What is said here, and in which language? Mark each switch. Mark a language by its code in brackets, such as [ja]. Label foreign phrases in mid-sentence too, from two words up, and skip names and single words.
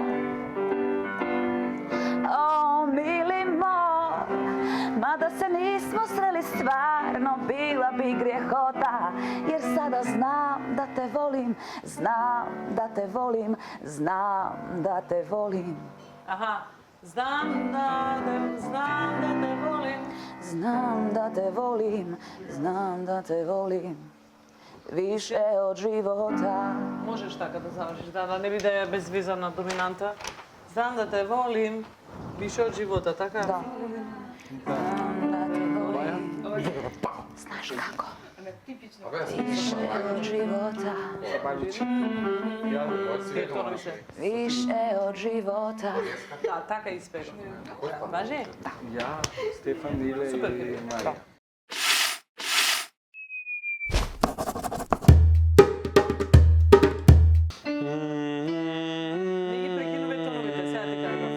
[sr] O, mili moj, mada se nismo sreli stvarno, bila bi grijehota, jer sada znam da te volim, znam da te volim, znam da te volim. Аха. Знам да те волим. Znam da te volim, znam da te volim, više od života. [mk] Можеш така да завршиш, да не биде безвизана доминанта. [sr] Знам да те волим, више од живота, така? Da. Znam da te volim. Znaš kako? Više od života, [mk] Тоа више. [sr] više od života. [mk] Да, така испева. Важи? Ja, Stefan ili Super. Marija. Не ги прекинуваме тоновите, сега ти кажам.